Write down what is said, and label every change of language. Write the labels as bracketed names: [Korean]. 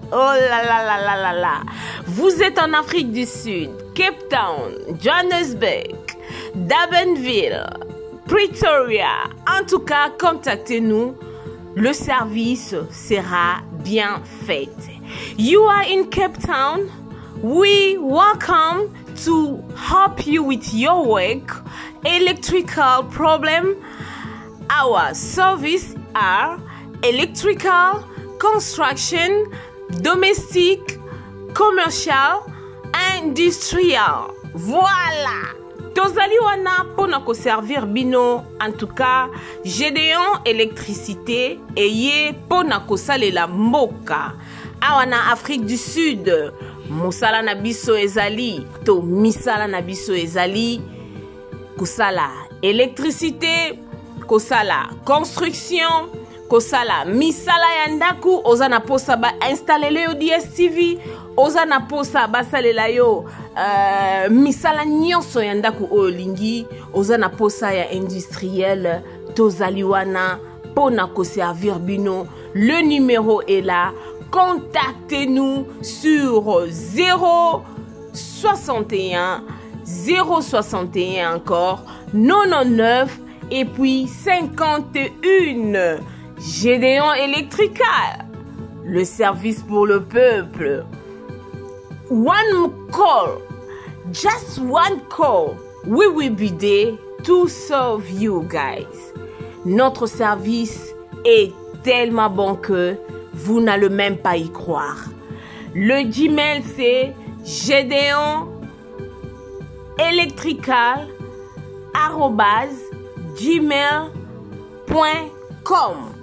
[French] Oh là là là là là là. Vous êtes en Afrique du Sud, Cape Town, Johannesburg, Durbanville, Pretoria. En tout cas, contactez-nous. Le service sera bien fait. [English] You are in Cape Town. We welcome to help you with your work, electrical problem. Our service are electrical, construction, domestic, commercial, industrial. [French] Voilà. [Lingala] Tozali wana pona ko servir bino. [French] En tout cas, [Lingala] Gédéon électricité eye pona ko salela mboka. Awana Afrique du Sud. Musala na biso ezali to misala na biso ezali kusala électricité, kosala construction, kosala misala ya ndaku, ozana posa ba installer le DSTV, ozana posa ba salela yo misala nyonso ya ndaku olingi, ozana posa ya industriel tozali wana pona ko servir bino. [French] Le numéro est là. Contactez-nous sur 061 061 encore 99 et puis 51. Gédéon Electrical, le service pour le peuple. [English] One call, just one call, we will be there to serve you guys. [French] Notre service est tellement bon que vous n'allez même pas y croire. Le Gmail c'est gédéon-electrical@gmail.com.